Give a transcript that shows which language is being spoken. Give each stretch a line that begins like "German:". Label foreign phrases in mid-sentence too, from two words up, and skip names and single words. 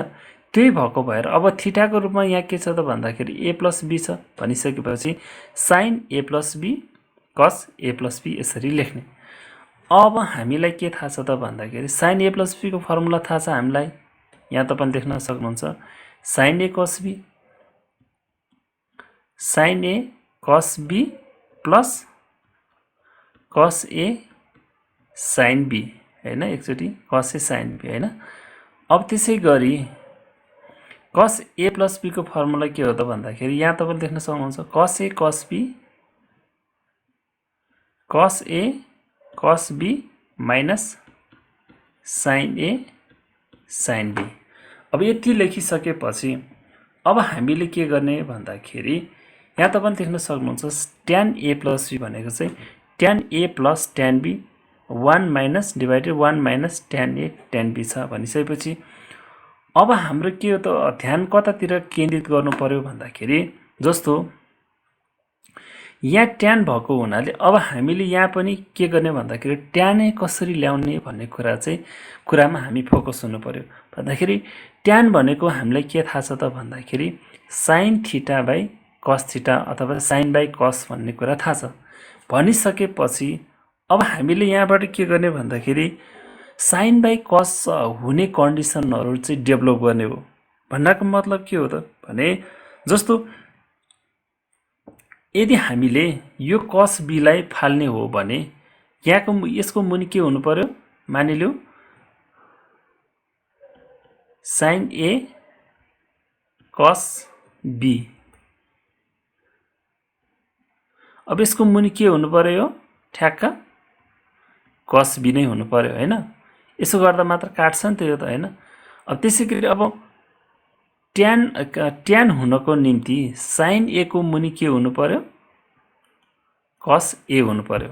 Nepali: त्यही भएको भएर अब थीटाको रूपमा यहाँ के छ त भन्दाखेरि
English: a plus b
Nepali: छ भनिसकेपछि
English: sine a plus b cos a plus b
Nepali: यसरी लेख्ने। अब हामीलाई के थाहा छ त भन्दाखेरि
English: sin a plus b
Nepali: को फर्मुला थाहा छ हामीलाई। यहाँ तपाईले देख्न सक्नुहुन्छ
English: sin a cos b sin a cos b plus cos a sin b
Nepali: हैन, एकचोटी
English: cos a sin b
Nepali: हैन। अब त्यसै गरी
English: cos a plus b
Nepali: को फर्मुला के हो त भन्दाखेरि यहाँ तपाईले देख्न सक्नुहुन्छ
English: cos a cos b cos a cos b minus sin a sin b।
Nepali: अब यति लेखिसकेपछि अब हामीले के गर्ने भन्दाखेरि यहाँ तपाईले देख्न सक्नुहुन्छ
English: tan a plus b
Nepali: भनेको चाहिँ
English: tan a plus tan b 1 minus divided 1 minus tan a tan b
Nepali: छ भनिसकेपछि अब हाम्रो के हो त ध्यान कतातिर केन्द्रित गर्नु पर्यो भन्दाखेरि जस्तो यहाँ tan भएको हुनाले अब हामीले यहाँ पनि के गर्ने भन्दाखेरि
English: tan a
Nepali: कसरी ल्याउने भन्ने कुरामा हामी फोकस हुनु पर्यो। भन्दाखेरि tan भनेको हामीलाई के थाहा छ त भन्दाखेरि
English: sin theta by cos theta
Nepali: अथवा
English: sin by cos
Nepali: भन्ने कुरा थाहा छ। भनिसकेपछि अब हामीले यहाँबाट के गर्ने भन्दाखेरि
English: sin by cos
Nepali: हुने कन्डिसनहरु चाहिँ डेभलप गर्ने हो। भन्नको मतलब के हो त भने जस्तो यदि हामीले यो
English: cos b
Nepali: लाई फाल्ने हो भने यहाँको यसको मुनि के हुनु पर्यो मानिलिऊ
English: sin a cos b।
Nepali: अब यसको मुनि के हुनु पर्यो ठ्याक्क
English: cos b
Nepali: नै हुनु पर्यो हैन। यसो गर्दा मात्र काट्छ नि त यो त हैन। अब त्यसैगरी अब tan हुनको निम्ति
English: sin a
Nepali: को मुनि के हुनु पर्यो
English: cos a
Nepali: हुनु पर्यो।